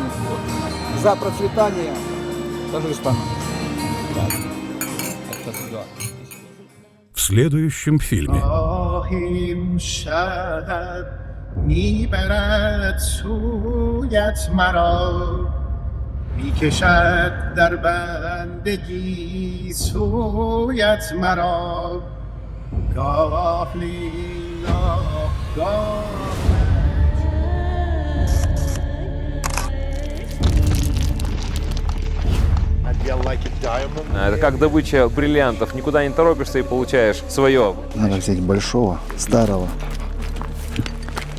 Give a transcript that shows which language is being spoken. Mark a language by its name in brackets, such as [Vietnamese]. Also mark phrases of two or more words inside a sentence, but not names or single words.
[Russian] За процветание Таджикистана. В следующем фильме. [Tajik] میکشد در بندگی سویت مرا گاه لیلا گاه [Russian] Это как добыча бриллиантов. Никуда не торопишься и получаешь свое. Надо взять большого, старого,